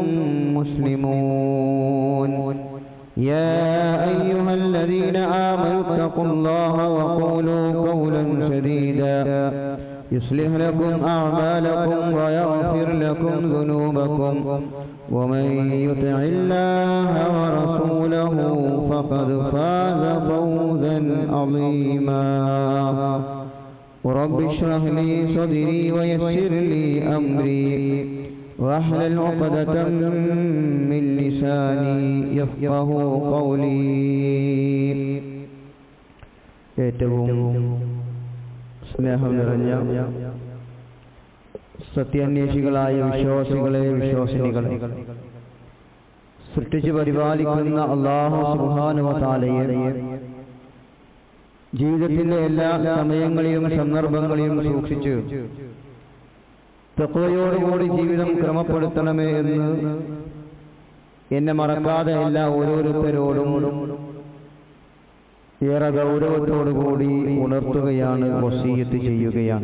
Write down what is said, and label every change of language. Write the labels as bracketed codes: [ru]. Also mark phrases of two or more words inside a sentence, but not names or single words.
[ar] مسلمون يا أيها الذين آمنوا اتقوا الله وقولوا قولا سديدا يصلح لكم أعمالكم ويغفر لكم ذنوبكم ومن يطع الله ورسوله فقد فاز فوزا عظيما رب اشرح لي صدري ويسر لي أمري واحلل عقدة من لساني يفقه قولي [ml] സ്നേഹം നിറഞ്ഞ സത്യാന്വേഷികളായ വിശ്വാസികളെ വിശ്വാസിനികളെ സൃഷ്ടിച്ച് പരിപാലിക്കുന്ന [ar] الله سبحانه وتعالى [ml] ജീവിതത്തിന്റെ എല്ലാ സമയങ്ങളിലും സന്ദർഭങ്ങളിലും സൂക്ഷിച്ച് തഖ്വയോടുകൂടി ജീവിതം ക്രമപ്പെടുത്തണമേ എന്ന് എന്നെ മറക്കാതെ എല്ലാ ഓരോരുത്തരോടും ഏറെ ഗൗരവത്തോടുകൂടി ഉണർത്തുകയാണ്, വസിയ്യത്ത് ചെയ്യുകയാണ്.